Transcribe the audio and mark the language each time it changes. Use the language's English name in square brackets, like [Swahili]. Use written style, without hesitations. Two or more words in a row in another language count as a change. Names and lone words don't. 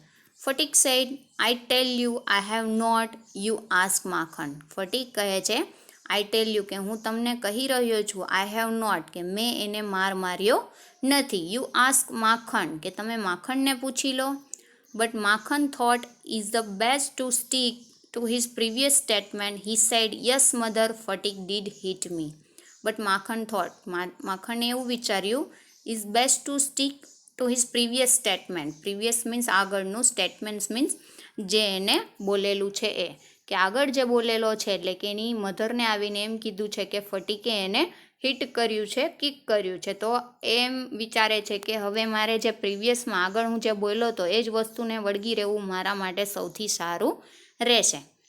[English] Fatik said, I tell you I have not. you ask Makhan. [Gujarati] ફટીક કહે છે [English] I tell you, [Gujarati] કે હું તમને કહી રહ્યો છું, [English] I have not, [Gujarati] કે મેં એને માર્યો નથી. [English] you ask Makhan, [Gujarati] કે તમે માખણને પૂછી લો. [English] but Makhan thought is the best to stick to his previous statement. He said, yes mother, Fatik did hit me. But Makhan thought, [Gujarati] માખણે એવું વિચાર્યું, [English] is best to stick to his previous statement. Previous means [Gujarati] આગળનું, [English] statements means [Gujarati] જે એને બોલેલું છે એ, કે આગળ જે બોલેલો છે, એટલે કે એની મધરને આવીને એમ કીધું છે કે ફટીકે એને હિટ કર્યું છે, કિક કર્યું છે, તો એમ વિચારે છે કે હવે મારે જે પ્રીવિયસમાં આગળ હું જે બોલ્યો હતો એ જ વસ્તુને વળગી રહેવું મારા માટે સૌથી સારું રહેશે.